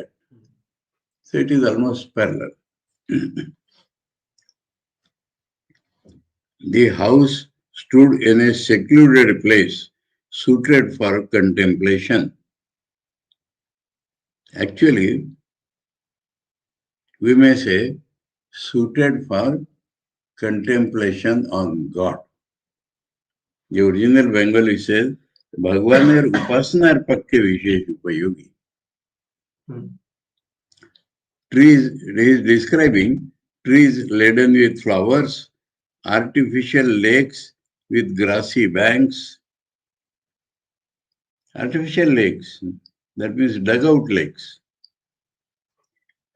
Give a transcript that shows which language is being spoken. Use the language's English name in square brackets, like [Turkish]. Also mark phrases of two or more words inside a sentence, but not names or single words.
[English] So it is almost parallel. The house stood in a secluded place suited for contemplation. Actually, we may say suited for contemplation on God. The original Bengali says, [Bangla] ভগবানের উপাসনার পক্ষে বিশেষ উপযোগী. [English] Trees, he is describing trees laden with flowers, artificial lakes with grassy banks. Artificial lakes, that means dugout lakes.